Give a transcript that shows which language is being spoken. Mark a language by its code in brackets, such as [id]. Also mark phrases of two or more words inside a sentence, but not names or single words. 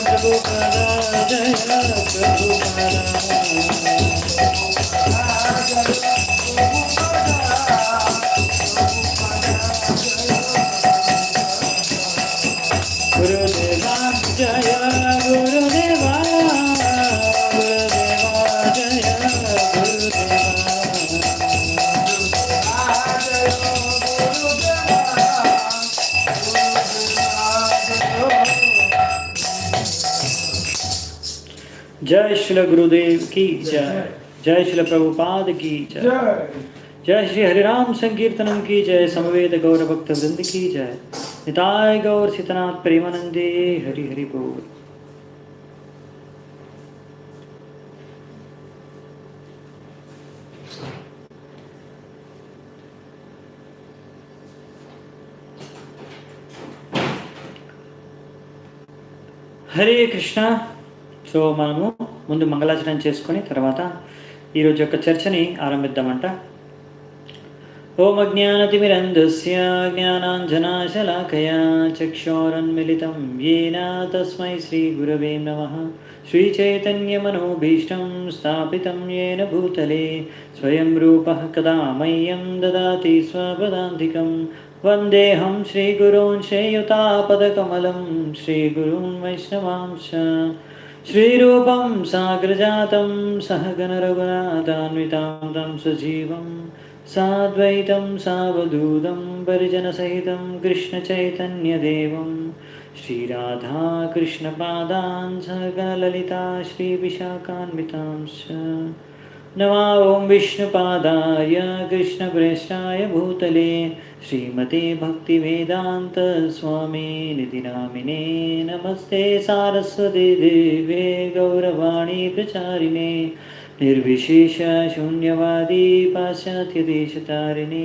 [hi] गुरुदेवा जय गुरुदेवा गुरुदेवा जय जय श्री गुरुदेव की जय। जय श्री प्रभुपाद की जय। जय श्री हरिराम संकीर्तनम की जय। समवेत गौर भक्त वृंद की जय। निताय गौर सीतनाथ प्रेमानंदे हरि हरि बोल। [te] హరే కృష్ణ. సో మనము ముందు మంగళాచరణ చేసుకొని తర్వాత ఈరోజు యొక్క చర్చని ఆరంభిద్దామంట. [sa] ఓం అజ్ఞానతిమిరంధస్య జ్ఞానాంజనాశలాకయా చక్షోరన్మిళితం येन తస్మై శ్రీగురవే నమః. శ్రీచైతన్యమనోభీష్టం స్థాపితం येन భూతలే స్వయం రూపः కదా మह्यं దదాతి స్వపదాంతికం. వందేహం శ్రీగురూన్ శ్రేయుతాపదకమలం శ్రీగురూన్ వైష్ణవాంశ శ్రీరూపం సాగ్రజాతం సహగణ రఘునాథాన్వితాం తం సజీవం సాద్వైతం సావధూతం పరిజనసహితం కృష్ణచైతన్యదేవం శ్రీరాధాకృష్ణపాదాన్ సహగణలలితా శ్రీవిశాఖాన్వితాంశ. नमः ओं विष्णुपादाय कृष्णप्रेष्ठाय भूतले श्रीमते भक्तिवेदांत स्वामी निधि नामिने. नमस्ते सारस्वती देवे गौरवाणी प्रचारिणे निर्विशेष शून्यवादी पाश्चात्यदेशतारिणे.